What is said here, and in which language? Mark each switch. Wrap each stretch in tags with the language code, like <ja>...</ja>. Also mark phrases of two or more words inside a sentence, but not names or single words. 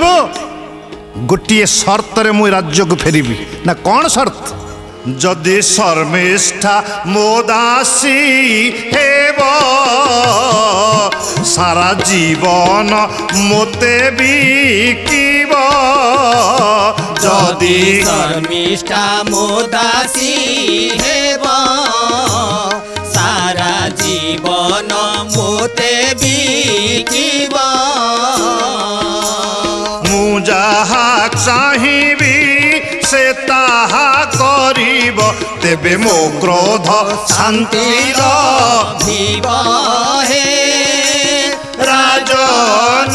<or>ଗୋଟିଏ ସର୍ତ୍ତରେ ମୁଁ ରାଜ୍ୟକୁ ଫେରିବି। ନା କ'ଣ ସର୍ତ୍ତ? ଯଦି ଶର୍ମିଷ୍ଠା ମୋ ଦାସୀ ହେବ, ସାରା ଜୀବନ ମୋତେ ବିକିବ। ଯଦି ଶର୍ମିଷ୍ଠା ମୋ ଦାସୀ ହେବ, ସାରା ଜୀବନ ମୋତେ ବିକିବ। ମୁଁ ଯାହା ଚାହିଁବି ସେ ତାହା କରିବ, ତେବେ ମୋ କ୍ରୋଧ ଶାନ୍ତିର ଭିବ ହେ ରାଜନ।</or>